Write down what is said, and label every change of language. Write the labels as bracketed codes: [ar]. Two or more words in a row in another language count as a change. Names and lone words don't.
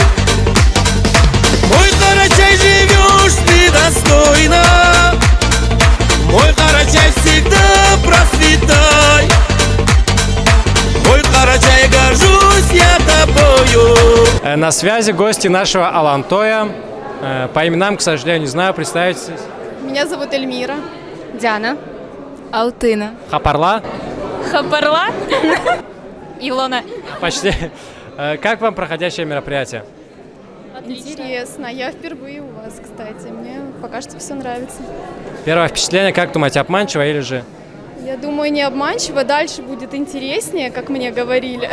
[ru] Мой Карачай, живешь ты достойно, мой Карачай, всегда процветай. Мой Карачай, горжусь я тобою. На связи гости нашего Алантоя. По именам, к сожалению, не знаю, представитесь. Меня зовут Эльмира. Диана. Алтына. Хапарла. Хапарла. Илона. Почти. Как вам проходящее мероприятие? Интересно. Я впервые у вас, кстати. Мне пока что все нравится. Первое впечатление, как думаете, обманчиво или же? Я думаю, не обманчиво. Дальше будет интереснее, как мне говорили.